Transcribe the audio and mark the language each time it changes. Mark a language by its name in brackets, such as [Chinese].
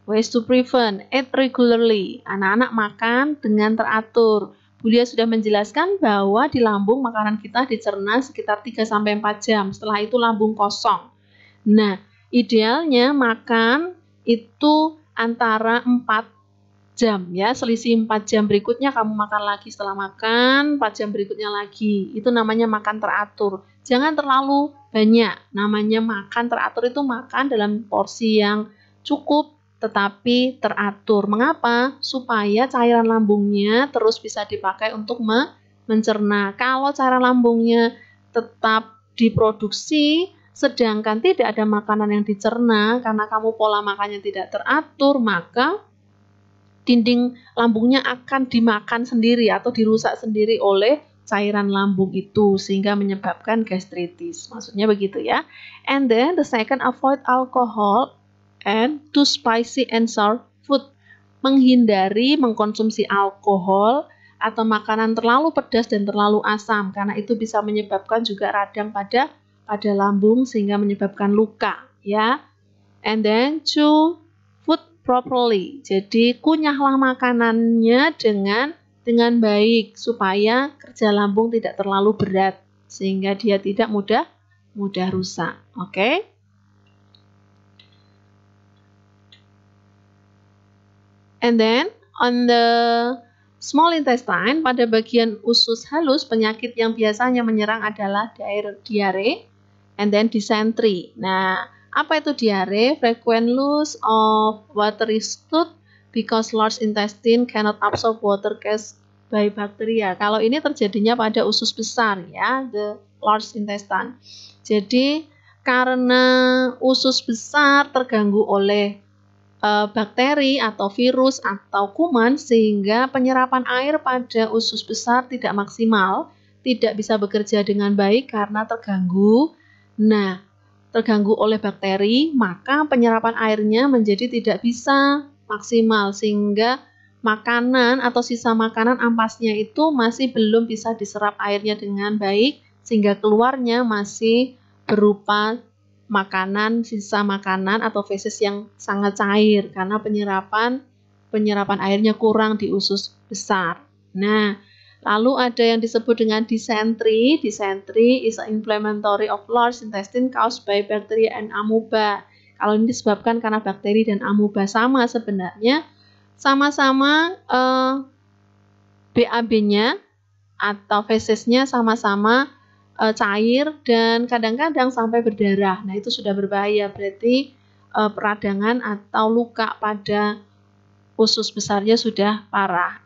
[English] Ways to prevent, eat regularly. [Indonesian] Anak-anak makan dengan teratur. Bulia sudah menjelaskan bahwa di lambung makanan kita dicerna sekitar 3-4 jam. Setelah itu lambung kosong. Nah, idealnya makan itu antara 4 jam ya, selisih 4 jam berikutnya kamu makan lagi, setelah makan 4 jam berikutnya lagi. Itu namanya makan teratur. Jangan terlalu banyak. Namanya makan teratur itu makan dalam porsi yang cukup tetapi teratur. Mengapa? Supaya cairan lambungnya terus bisa dipakai untuk mencerna. Kalau cairan lambungnya tetap diproduksi sedangkan tidak ada makanan yang dicerna karena kamu pola makannya tidak teratur, maka dinding lambungnya akan dimakan sendiri atau dirusak sendiri oleh cairan lambung itu sehingga menyebabkan gastritis. Maksudnya begitu ya. [English] And then the second, avoid alcohol and too spicy and sour food. [Indonesian] Menghindari mengkonsumsi alkohol atau makanan terlalu pedas dan terlalu asam karena itu bisa menyebabkan juga radang pada lambung sehingga menyebabkan luka ya. [English] And then chew food properly. [Indonesian] Jadi kunyahlah makanannya dengan baik supaya kerja lambung tidak terlalu berat sehingga dia tidak mudah rusak. Oke? [English] And then on the small intestine, [Indonesian] pada bagian usus halus, penyakit yang biasanya menyerang adalah diare and then dysentery. Nah, apa itu diare? [English] Frequent loss of watery stool because large intestine cannot absorb water caused by bacteria. [Indonesian] Kalau ini terjadinya pada usus besar ya, [English] the large intestine. [Indonesian] Jadi karena usus besar terganggu oleh bakteri atau virus atau kuman sehingga penyerapan air pada usus besar tidak maksimal, tidak bisa bekerja dengan baik karena terganggu. Nah, terganggu oleh bakteri, maka penyerapan airnya menjadi tidak bisa maksimal sehingga makanan atau sisa makanan ampasnya itu masih belum bisa diserap airnya dengan baik sehingga keluarnya masih berupa makanan, sisa makanan atau feses yang sangat cair karena penyerapan airnya kurang di usus besar. Nah, lalu ada yang disebut dengan dysentery. [English] Dysentery is an inflammatory of large intestine caused by bacteria and amoeba. [Indonesian] Kalau ini disebabkan karena bakteri dan amoeba, sama sebenarnya, sama-sama BAB-nya atau fesesnya sama-sama cair dan kadang-kadang sampai berdarah. Nah, itu sudah berbahaya, berarti peradangan atau luka pada usus besarnya sudah parah.